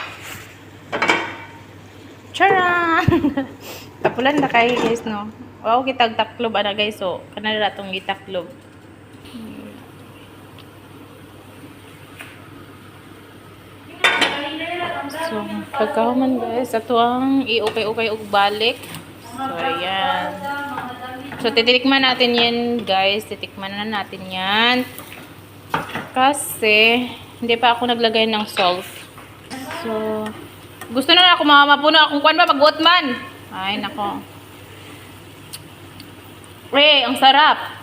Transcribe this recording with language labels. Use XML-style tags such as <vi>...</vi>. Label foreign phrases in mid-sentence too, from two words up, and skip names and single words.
<ceb>Charan! Tapulan na kayo, guys, no? Wow, kitag taklob, ana, guys. So, kanala itong gitaklob. So, pagkahuman, guys, ito ang i-ukay-ukay og balik. So, ayan.</ceb> <tl>So, titikman natin yan, guys. Titikman na natin yan. Kasi, hindi pa ako naglagay ng salt.</tl> <ceb>So, gusto na ako mapuno akong kwan ba, mag-uot man.</ceb> <tl>Ay, nako. Ang sarap.</tl>